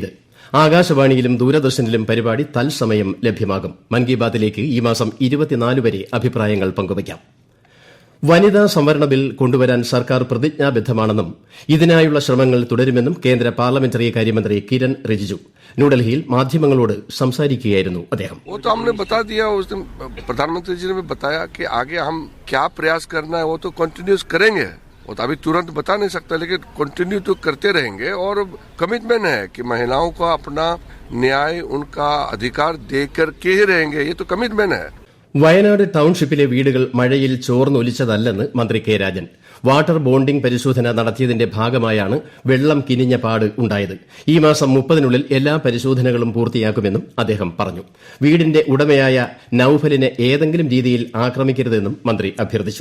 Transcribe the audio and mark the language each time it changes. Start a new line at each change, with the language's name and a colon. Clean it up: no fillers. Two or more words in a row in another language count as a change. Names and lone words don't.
Malayalam: ആകാശവാണിയിലും ദൂരദർശനിലും പരിപാടി തത്സമയം ലഭ്യമാകും. മൻ കി ബാത്തിലേക്ക് ഈ മാസം 24 വരെ അഭിപ്രായങ്ങൾ പങ്കുവയ്ക്കാം. വനിതാ സംവരണ ബിൽ കൊണ്ടുവരാൻ സർക്കാർ പ്രതിജ്ഞാബദ്ധമാണെന്നും ഇതിനായുള്ള ശ്രമങ്ങൾ തുടരുമെന്നും കേന്ദ്ര പാർലമെന്ററി കാര്യമന്ത്രി കിരൺ റിജിജു ന്യൂഡൽഹിയിൽ മാധ്യമങ്ങളോട് സംസാരിക്കുകയായിരുന്നു അദ്ദേഹം.
Hindi: प्रधानमंत्री जी ने बताया कि आगे हम क्या प्रयास करना है वो तो कंटिन्यूस करेंगे. वो तो अभी तुरंत बता नहीं सकता, लेकिन कंटिन्यू तो करते रहेंगे. और कमिटमेंट है कि महिलाओं को अपना न्याय, उनका अधिकार देकर के ही रहेंगे. ये तो कमिटमेंट है.
Malayalam: വയനാട് ടൌൺഷിപ്പിലെ വീടുകൾ മഴയിൽ ചോർന്നൊലിച്ചതല്ലെന്ന് മന്ത്രി കെ രാജൻ. വാട്ടർ ബോണ്ടിംഗ് പരിശോധന നടത്തിയതിന്റെ ഭാഗമായാണ് വെള്ളം കിനിഞ്ഞ പാട് ഉണ്ടായത്. ഈ മാസം 30-നുള്ളിൽ എല്ലാ പരിശോധനകളും പൂർത്തിയാക്കുമെന്നും അദ്ദേഹം പറഞ്ഞു. വീടിന്റെ ഉടമയായ നൌഫലിനെ ഏതെങ്കിലും രീതിയിൽ ആക്രമിക്കരുതെന്നും മന്ത്രി അഭ്യർത്ഥിച്ചു.